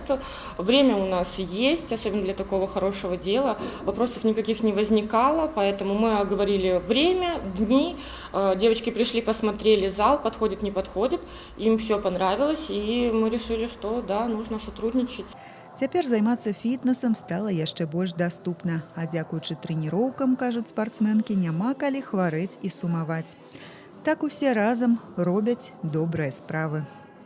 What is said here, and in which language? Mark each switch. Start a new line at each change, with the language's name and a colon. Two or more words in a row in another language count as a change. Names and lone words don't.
Russian: Время у нас есть, особенно для такого хорошего дела. Вопросов никаких не возникало, поэтому мы оговорили время, дни. Девочки пришли, посмотрели зал, подходит, не подходит. Им все понравилось, и мы решили, что да, нужно сотрудничать.
Belarusian: Цяпер займацца фітнесам стала яшчэ больш даступна, а дзякуючы трэніроўкам, кажуць спартсменкі, няма калі хварэць і сумаваць. Так усе разам робяць добрыя справы.